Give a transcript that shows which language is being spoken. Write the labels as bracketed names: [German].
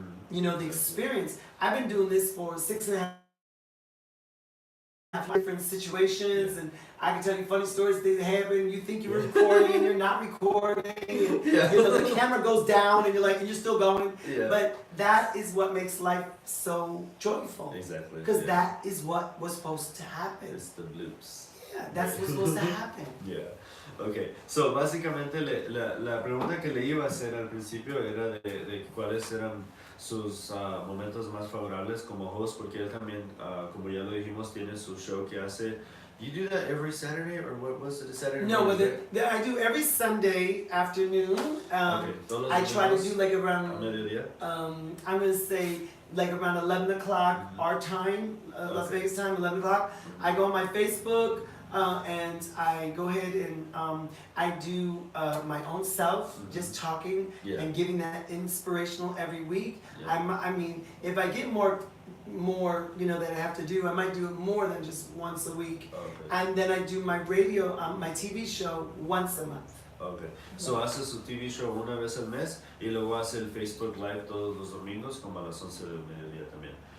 [English] You know, the experience. I've been doing this for 6.5 different situations, and I can tell you funny stories that happen. You think you're recording, and you're not recording. And, the camera goes down, and you're still going. Yeah. But that is what makes life so joyful. Exactly. Because that is what was supposed to happen. It's the bloops. Yeah, that's what's supposed to happen. Yeah. [Spanish] Okay, so básicamente la pregunta que le iba a hacer al principio era de cuáles eran sus momentos más favorables como host, porque él también, como ya lo dijimos, tiene su show que hace. [English] You do that every Saturday, or what was it, Saturday? No, I do every Sunday afternoon. I try to do like around, I'm going to say like around 11 o'clock our time, Las Vegas time, 11 o'clock. I go on my Facebook. And I go ahead and I do my own self, just talking and giving that inspirational every week. I mean, if I get more, that I have to do, I might do it more than just once a week. And then I do my radio, my TV show once a month. Okay. [Spanish] So hace su TV show una vez al mes y luego hace el Facebook Live todos los domingos como a las 11 del mediodía también.